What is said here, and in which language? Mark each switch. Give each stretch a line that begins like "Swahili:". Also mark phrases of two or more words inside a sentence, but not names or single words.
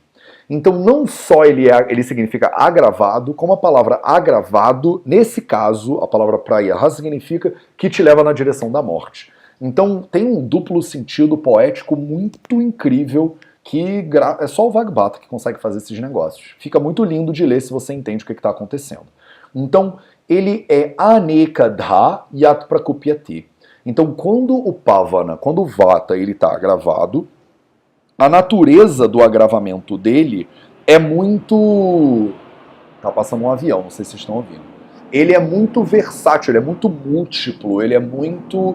Portuguese: Então não só ele significa agravado, como a palavra agravado, nesse caso, a palavra prayaha significa que te leva na direção da morte. Então tem um duplo sentido poético muito incrível que é só o Vagbhata que consegue fazer esses negócios. Fica muito lindo de ler se você entende o que está acontecendo. Então ele é
Sanskrit: anekadha yat prakupyati.
Portuguese: Então quando o pavana, quando o vata ele está agravado, a natureza do agravamento dele é muito... Tá passando um avião, não sei se vocês estão ouvindo. Ele é muito versátil, ele é muito múltiplo, ele é muito...